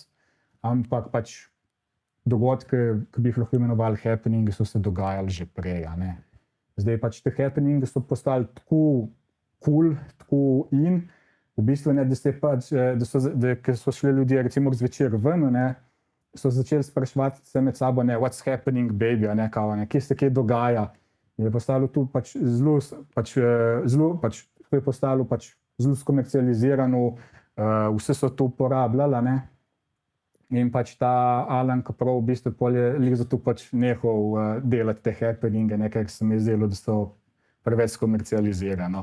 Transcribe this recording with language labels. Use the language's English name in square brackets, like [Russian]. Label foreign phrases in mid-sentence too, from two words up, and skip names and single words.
[Slovenian] Ampak dogodke, ki bi jih lahko imenovali happeningi, so se dogajali že prej. Zdaj te happeningi so postali tako cool, tako in v bistvu, ker so šli ljudje recimo zvečer ven, so začeli spraševati se med sabo, [English] what's happening, baby, [Slovenian] kje se kaj dogaja. Je postalo tu zelo skomercializirano, vse so to uporabljali. In ta Alan Kaprow v bistvu je zato nehal delati te happeninge, ker se mi je zdelo, da so preveč skomercializirano.